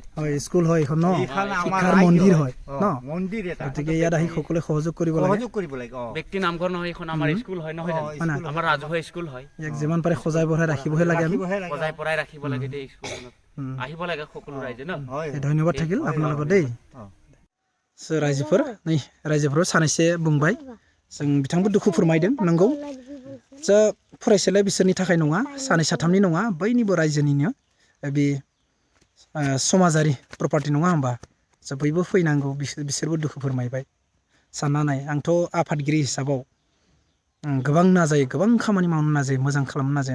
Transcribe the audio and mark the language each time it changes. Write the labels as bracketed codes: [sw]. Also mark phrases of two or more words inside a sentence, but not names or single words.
[as] হয় স্কুল হয় এখন ন শিক্ষাৰ মন্দিৰ হয় ন মন্দিৰ এটা গতিকে ইয়াত আহি সকলোৱে সহযোগ কৰিব লাগে ব্যক্তি নামঘৰ নহয় এখন আমাৰ স্কুল হয় নহয় জানো আমাৰ ৰাজহুৱা স্কুল হয় ইয়াক যিমান পাৰে সজাই বঢ়াই ৰাখিবহে লাগে আমি সজাই পৰাই ৰাখিব লাগে দেই স্কুলখনত আহিব লাগে সকলো ৰাইজে ন ধন্যবাদ থাকিল আপোনালোকৰ দেই [brx] रायजोफोर नै रायजोफोर सानैसो बुंबाय जों बिथांबो दुखु फोरमायदों नंगौ जा फरायसालिया बिसोरनि थाखाय नङा सानै साथामनि नङा बयनिबो रायजोनिनो बे समाजारि प्रपार्टि नङा होमबा जा बयबो फैनांगौ बिसोरबो दुखु फोरमायबाय सानना नाय आंथ' आफादगिरि हिसाबाव गोबां नाजायो गोबां खामानि मावनो नाजायो मोजां खालामनो नाजायो